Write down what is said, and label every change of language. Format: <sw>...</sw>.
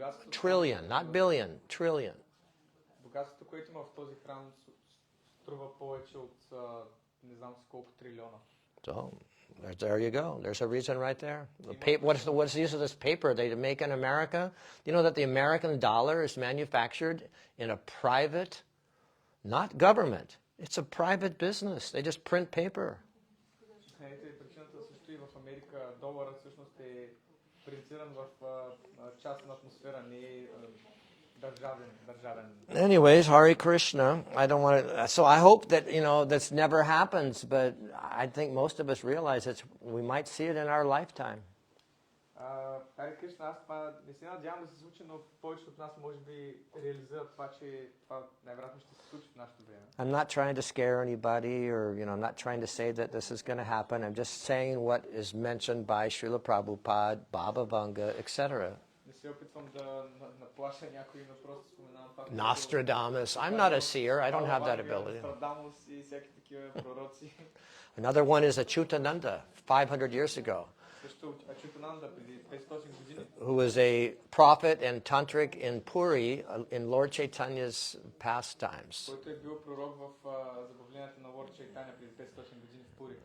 <en>Trillion, not billion, trillion.</en> <bg>Богатството, което има в този храм, струва повече от не знам с колко трилиона.</bg> <en>So there you go. There's a reason right there. What's the use of this paper they make in America? You know that the American dollar is manufactured in a private, not government. It's a private business. They just print paper.</en> <bg>Причината се стои в Америка. Доларът всъщност е принтиран в частна атмосфера, не е държавен.</bg> <en>Anyways, Hare Krishna. I don't want to. So I hope that this never happens, but I think most of us realize we might see it in our lifetime.</en> <bg>Харе Кришна, аз не се надявам да се случи, но повечето от нас може би реализират това, че това най-вероятно ще се случи в нашето време.</bg> <en>I'm not trying to scare anybody, or I'm not trying to say that this is going to happen. I'm just saying what is mentioned by Srila Prabhupada, Baba Vanga, etc.</en> <bg>Не се опитвам да наплаша някой, но просто споменавам това.</bg> <en>Nostradamus. I'm not a seer. I don't have that ability.</en> <bg>Nostradamus и всеки такива пророци.</bg> <en>Another one is Achyutananda, 500 years ago,</en> <bg>Също Achyutananda преди 500 години.</bg> <en>who was a prophet and tantric in Puri in Lord Chaitanya's pastimes.</en> <bg>Който е бил пророк в забавленията на Лорд Чайтаня преди 500 години в Пури.</bg>